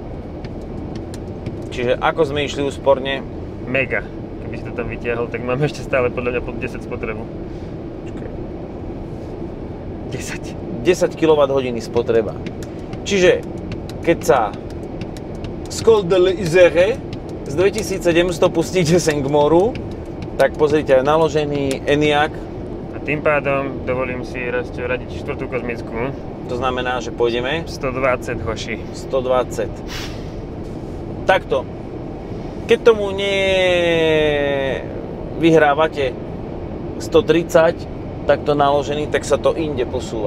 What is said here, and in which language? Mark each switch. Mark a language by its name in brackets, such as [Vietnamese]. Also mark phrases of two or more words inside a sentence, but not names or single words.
[Slovak] Čiže ako sme išli úsporne? Mega. Keby si to tam vytiahol, tak máme ešte stále podľa mňa pod 10 spotrebu. Počkaj. 10. 10 kWh spotreba. Čiže keď sa z Col de l'Isère z 2700 pustíte sem k moru, tak pozrite, aj naložený Eniak. A tým pádom dovolím si radiť štvrtú kozmickú. To znamená, že pôjdeme 120 hoši. 120. Takto. Keď tomu vyhrávate 130 takto naložený, tak sa to inde posúva.